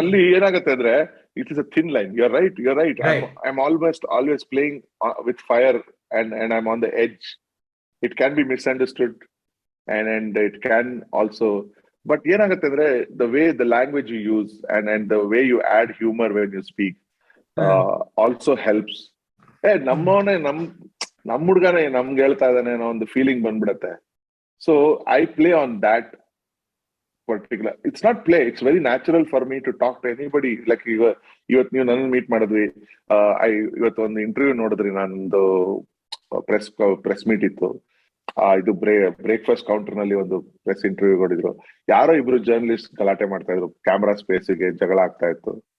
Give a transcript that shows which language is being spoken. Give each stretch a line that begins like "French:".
Kannada: ಅಲ್ಲಿ ಏನಾಗುತ್ತೆ ಅಂದ್ರೆ,
English: it is a thin line. You're right. I'm always playing with fire, and I'm on the edge. It can be misunderstood, and it can also but
Kannada: ಏನಾಗುತ್ತೆ ಅಂದ್ರೆ
English: The way the language you use and the way you add humour when you speak also helps.
Kannada: ನಮ್ಮವನೇ ನಮ್ ಹುಡ್ಗನೇ ನಮ್ಗೆ ಹೇಳ್ತಾ ಇದ್ದಾನೆ ಅನ್ನೋ ಒಂದು feeling ಬಂದ್ಬಿಡತ್ತೆ.
English: So I play on that particular. It's not play, it's very natural for me to talk to anybody.
Kannada: Like ಇವತ್ತು ನೀವು ನನ್ನ meet ಮಾಡಿದ್ವಿ, ಇವತ್ತು ಒಂದು ಇಂಟರ್ವ್ಯೂ ನೋಡಿದ್ರಿ, ನಂದು ಪ್ರೆಸ್ ಮೀಟ್ ಇತ್ತು, ಇದು ಬ್ರೇಕ್ಫಾಸ್ಟ್ ಕೌಂಟರ್ ನಲ್ಲಿ ಒಂದು ಪ್ರೆಸ್ ಇಂಟರ್ವ್ಯೂ ಕೊಡಿದ್ರು. ಯಾರೋ ಇಬ್ರು ಜರ್ನಲಿಸ್ಟ್ ಗಲಾಟೆ ಮಾಡ್ತಾ ಇದ್ರು, ಕ್ಯಾಮ್ರಾ ಸ್ಪೇಸ್ಗೆ ಜಗಳ ಆಗ್ತಾ ಇತ್ತು.